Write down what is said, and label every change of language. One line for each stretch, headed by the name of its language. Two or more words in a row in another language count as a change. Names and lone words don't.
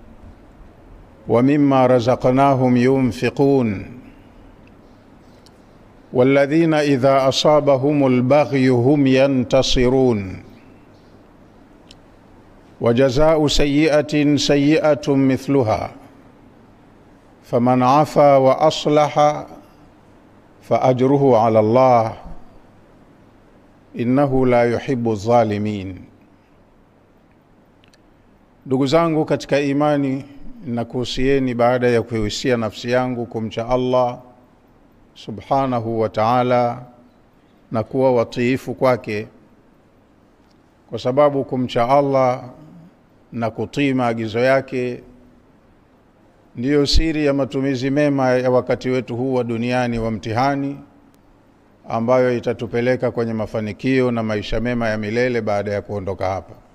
Arabic: ومما رزقناهم ينفقون والذين إذا أصابهم البغي هم ينتصرون وجزاء سيئة سيئة مثلها فمن عفا وأصلح فأجره على الله إنه لا يحب الظالمين.
Swahili: Ndugu zangu katika imani, nakuhusieni baada ya kuhusia nafsi yangu kumcha
Arabic: الله سبحانه وتعالى
Swahili: na kuwa watiifu kwake, kwa sababu kumcha Allah na kutii maagizo yake ndiyo siri ya matumizi mema ya wakati wetu huu wa duniani wa mtihani, ambayo itatupeleka kwenye mafanikio na maisha mema ya milele baada ya kuondoka hapa.